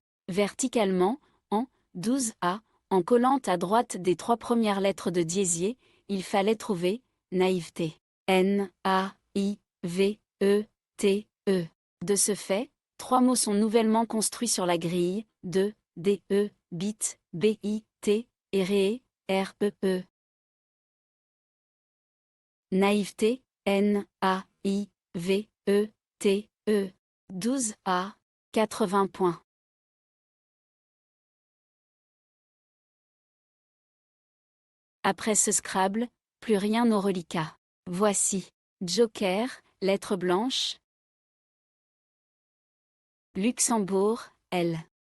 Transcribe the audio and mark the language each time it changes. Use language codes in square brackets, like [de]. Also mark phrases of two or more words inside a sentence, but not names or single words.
[fr] Verticalement, en 12A, en collant à droite des 3 premières lettres de diésier, il fallait trouver naïveté. N, A, I, V, E, T, E. De ce fait, 3 mots sont nouvellement construits sur la grille, de, D, E, bit, B, I, T, et ré, R, E, E. Naïveté, N, A, I, V, E, T, E. 12A, 80 points. Après ce Scrabble, plus rien au reliquat. Voici Joker, lettre blanche. Luxembourg, L.